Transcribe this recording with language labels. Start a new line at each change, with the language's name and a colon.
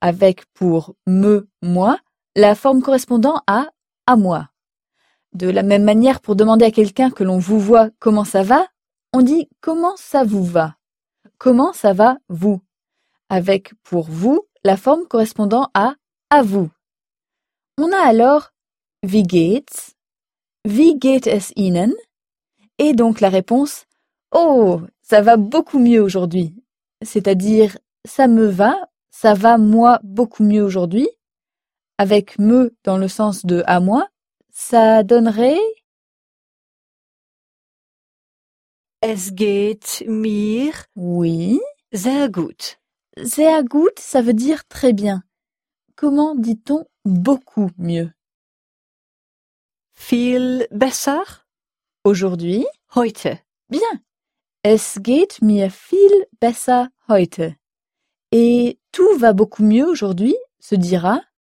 French: Avec pour « me »,« moi », la forme correspondant à « à moi ». De la même manière, pour demander à quelqu'un que l'on vous voit comment ça va, on dit « comment ça vous va ?»« Comment ça va vous ?» Avec pour « vous », la forme correspondant à « à vous ». On a alors
German: « wie geht's ?»« Wie geht es Ihnen ?»
French: et donc la réponse « oh, ça va beaucoup mieux aujourd'hui », c'est-à-dire « ça me va, ça va moi beaucoup mieux aujourd'hui », avec « me » dans le sens de « à moi », ça donnerait
German: « es geht mir
French: oui.
German: sehr gut ». Sehr gut,
French: ça veut dire très bien. Comment dit-on beaucoup mieux?
German: Viel besser?
French: Aujourd'hui?
German: Heute.
French: Bien.
German: Es geht mir viel besser heute.
French: Et tout va beaucoup mieux aujourd'hui, se dira?